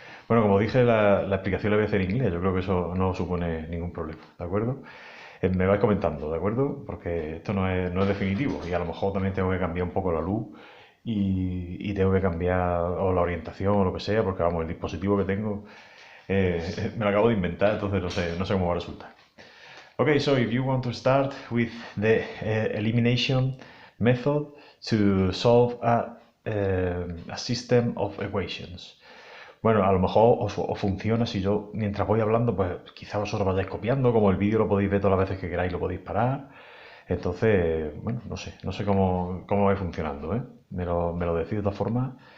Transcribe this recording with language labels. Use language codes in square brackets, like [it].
[es] Bueno, como dije, la explicación la voy a hacer en inglés. Yo creo que eso no supone ningún problema, ¿de acuerdo? Me vais comentando, ¿de acuerdo? Porque esto no es definitivo y a lo mejor también tengo que cambiar un poco la luz y tengo que cambiar o la orientación o lo que sea, porque vamos, el dispositivo que tengo me lo acabo de inventar, entonces no sé cómo va a resultar. [en] Okay, so if you want to start with the elimination method to solve a system of equations. [es] Bueno, a lo mejor os funciona si yo, mientras voy hablando, pues quizá vosotros vayáis copiando, como el vídeo lo podéis ver todas las veces que queráis, lo podéis parar. Entonces, bueno, no sé cómo va funcionando, ¿eh? Me lo decís de todas formas.